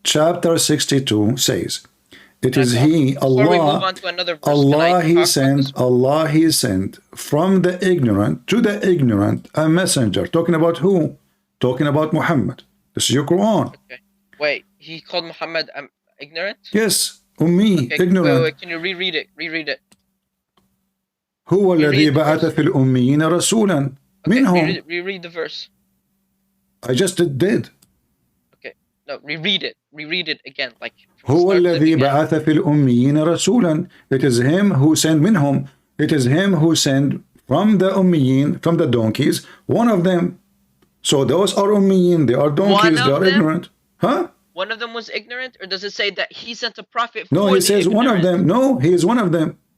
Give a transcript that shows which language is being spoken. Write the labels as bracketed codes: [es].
[en] Chapter 62 says, it is he, Allah, Allah he sent from the ignorant to the ignorant a messenger. Talking about who? Talking about Muhammad. This is your Quran. Okay. Wait, he called Muhammad ignorant? Yes, ummi, ignorant. Wait, can you reread it? Reread it. [ar] هو الذي بعث في الأميين رسولا منهم. [en] Reread the verse. I just did. Okay, no, reread it. Reread it again. Like. [ar] هو الذي بعث في الأميين رسولا. [en] It is him who sent [ar] منهم. [en] It is him who sent from the ummiyin, from the donkeys, one of them. So those are ummiyin, they are donkeys, they are ignorant. Huh? One of them was ignorant, or does it say that he sent a prophet for No, he says ignorant? one of them. No, he is one of them.